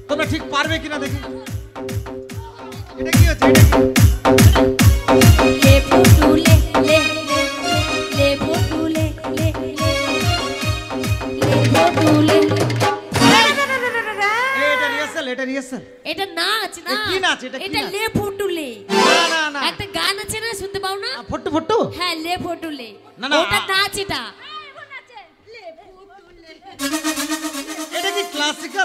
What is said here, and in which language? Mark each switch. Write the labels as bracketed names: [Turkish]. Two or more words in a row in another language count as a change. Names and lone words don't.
[Bangla] তোমরা ঠিক পারবে কিনা দেখি। এটা কি হচ্ছে? [Hindi] ले फ़ोटो ले ले फ़ोटो ले ले फ़ोटो ले। [Bangla] এটা রিহার্সাল, এটা রিহার্সাল। এটা নাচ না। কি নাচ এটা? এটা [Hindi] ले फ़ोटो ले। [Bangla] না না না, একটা গান আছে না, শুনতে পাও না? ফট্টু ফট্টু। হ্যাঁ, [Hindi] ले फ़ोटो ले। [Bangla] না না, ওটা নাচ। এটা এটা কি ক্লাসিক্যাল?